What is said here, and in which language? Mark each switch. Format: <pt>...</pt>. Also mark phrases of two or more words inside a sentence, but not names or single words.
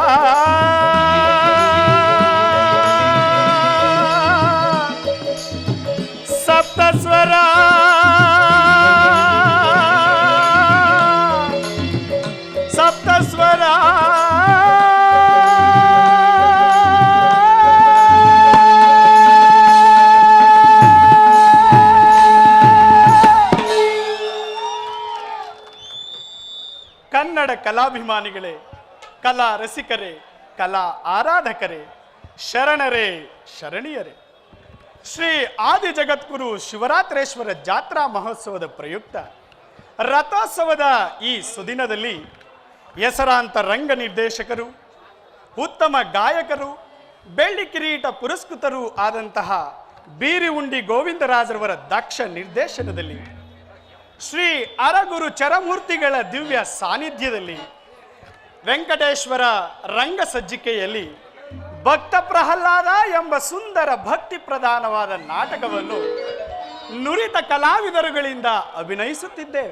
<kn>ಸಪ್ತ ಸ್ವರ ಸಪ್ತ ಸ್ವರ ಕನ್ನಡ ಕಲಾಭಿಮಾನಿಗಳೇ, ಕಲಾ ರಸಿಕರೇ, ಕಲಾ ಆರಾಧಕರೇ, ಶರಣರೇ ಶರಣಿಯರೇ, ಶ್ರೀ ಆದಿ ಜಗದ್ಗುರು ಶಿವರಾತ್ರೇಶ್ವರ ಜಾತ್ರಾ ಮಹೋತ್ಸವದ ಪ್ರಯುಕ್ತ ರಥೋತ್ಸವದ ಈ ಸುದಿನದಲ್ಲಿ ಹೆಸರಾಂತ ರಂಗ ನಿರ್ದೇಶಕರು, ಉತ್ತಮ ಗಾಯಕರು, ಬೆಳ್ಳಿ ಕಿರೀಟ ಪುರಸ್ಕೃತರೂ ಆದಂತಹ ಬೀರಿಉಂಡಿ ಗೋವಿಂದರಾಜರವರ ದಕ್ಷ ನಿರ್ದೇಶನದಲ್ಲಿ ಶ್ರೀ ಅರಗುರು ಚರಮೂರ್ತಿಗಳ ದಿವ್ಯ ಸಾನ್ನಿಧ್ಯದಲ್ಲಿ ವೆಂಕಟೇಶ್ವರ ರಂಗ ಸಜ್ಜಿಕೆಯಲ್ಲಿ ಭಕ್ತ ಪ್ರಹ್ಲಾದ ಎಂಬ ಸುಂದರ ಭಕ್ತಿ ಪ್ರಧಾನವಾದ ನಾಟಕವನ್ನು ನುರಿತ ಕಲಾವಿದರುಗಳಿಂದ ಅಭಿನಯಿಸುತ್ತಿದ್ದೇವೆ.</kn>